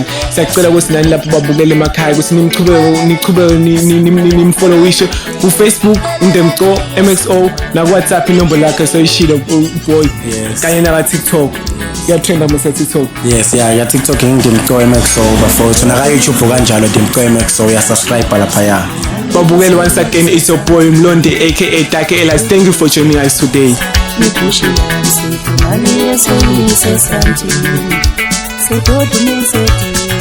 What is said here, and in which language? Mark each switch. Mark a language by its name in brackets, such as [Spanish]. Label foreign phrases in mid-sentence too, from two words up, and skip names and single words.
[Zulu] Siyacela ukuthi nani lapho babukele emakhaya ukuthi nichubeke nimfollowishe ku Facebook uDemco MXO na ku WhatsApp inombolo yakhe soyishilo boy. Yes. Kanye na TikTok. Yatrenda mase TikTok. Yes, ya TikTok ngidemco MXO bafowethu na YouTube kanjalo Demco MXO ya subscribe lapha ya. [English] Babukele once again it's your boy Mlondi aka Dark Elias. Thank you for joining us today. Mali yeso yise santi. Se todo me se